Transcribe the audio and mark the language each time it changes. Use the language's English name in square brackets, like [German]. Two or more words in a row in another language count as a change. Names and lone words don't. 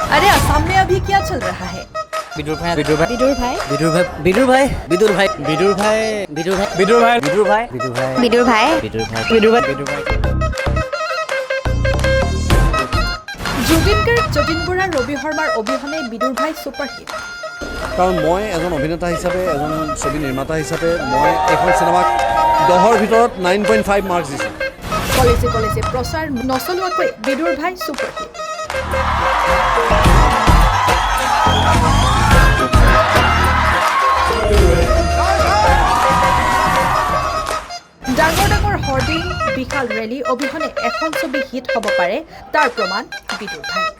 [Hindi] अरे असम में अभी क्या चल रहा है? विदुर भाई विदुर भाई विदुर भाई विदुर भाई विदुर भाई विदुर भाई विदुर भाई विदुर भाई विदुर भाई विदुर भाई विदुर भाई विदुर भाई विदुर भाई विदुर भाई [Assamese] জুবিনগাৰ যতীন বৰা ৰবি শৰ্মাৰ অবিহনে বিদুৰ ভাই ছুপাৰহিট কাৰণ মই এজন অভিনেতা হিচাপে এজন ছবি নিৰ্মাতা হিচাপে মই এখন চিনেমাক 10ৰ ভিতৰত 9.5 মাৰ্কছ দিছোঁ কলেজে কলেজে প্ৰচাৰ নচলোৱাকৈ বিদুৰ ভাই ছুপাৰহিট ডাঙৰ ডাঙৰ হৰ্ডিং বিশাল ৰেলী অবিহনে এখন ছবি হিট হ'ব পাৰে তাৰ প্ৰমাণ বিদুৰ ভাই